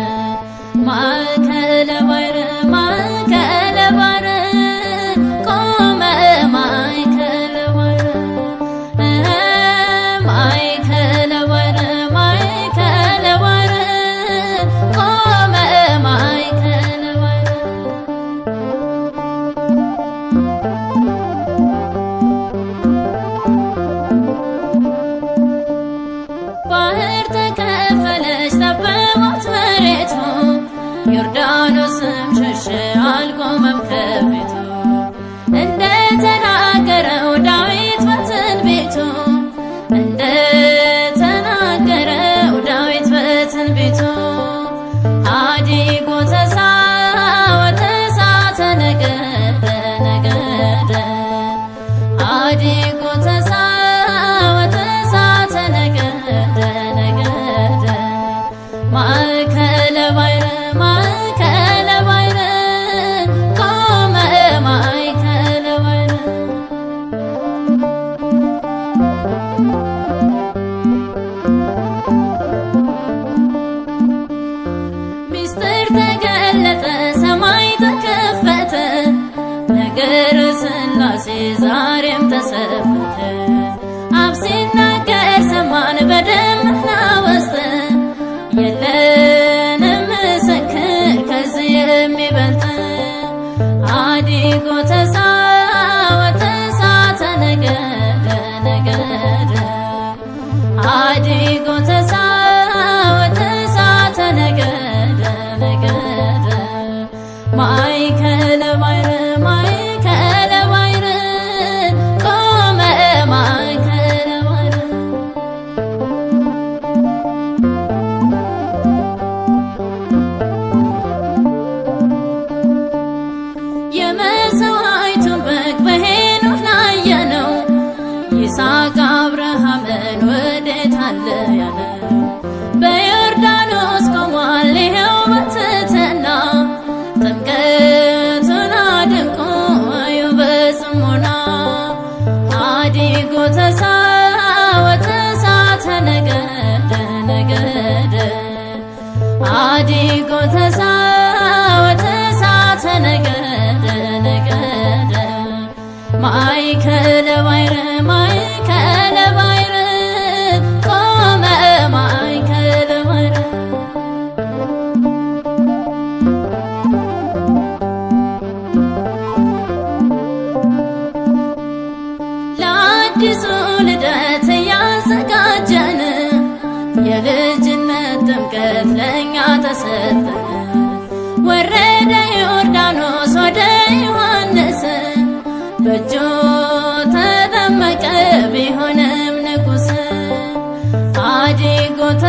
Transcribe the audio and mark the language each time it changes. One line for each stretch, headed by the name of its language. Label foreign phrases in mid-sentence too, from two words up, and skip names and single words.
Geez: ማእከለ ባሕር ማእከለ ባሕር ቆመ ማእከለ ባሕር ማእከለ ባሕር ማእከለ ባሕር ቆመ ማእከለ ባሕር
Amharic: ባህር ተከፈለች ጠበባት መሬቱ ዮርዳኖስም ሸሸ አልቆመም ከፊቱ እንደተናገረው በፊቱ እንደተናገረው ዳዊት በትንቢቱ
Geez: ኀዲጎ ተሳወተሳተ ነገደ ነገደ ኀዲጎ ተሳወተሳተ ነገደ ነገደ ማእከለ ባሕር ማእከለ ባሕር ቆመ ማእከለ ባሕር
Amharic: ሚስጥር ተገለጠ ሰማይ ተከፈተ ነገረ ሥላሴ ዛሬም ተሰበከ አብ ሲናገር ሰማን በደመና ውስጥ የለንም ምስክር ከዚህ የሚበልጥ
Geez: ኀዲጎ ተሳወተሳተ ነገደ ነገደ ኀዲጎ ተሳወተሳተ ነገደ ነገደ ማእከለ ባሕር ማእከለ ባሕር ቆመ ማእከለ ባሕር
Amharic: የመሥዋዕቱን በግ በሄኖክ ላየነው ይስሐቅ አብርሃምን ወዴት አለ ያለው በዮርዳኖስ ቆሟል ይኸው በትሕትና ጥምቀቱን አድንቆ እዩ በጽሞና
Geez: ኀዲጎ ተሳወተሳተ ነገደ ነገደ ኀዲጎ ተሳወተሳተ ነገደ ነገደ ማእከለ ባሕር ማእከለ ባሕር ቆመ ማእከለ ባሕር
Amharic: ለአዲሱ ልደት እያዘጋጀን የልጅነት ጥምቀት ለእኛ ተሰጠን ወረደ ዮርዳኖስ ወደ ዮሐንስ በእጁ ተጠመቀ ቢሆንም ንጉሥ ኀዲጎ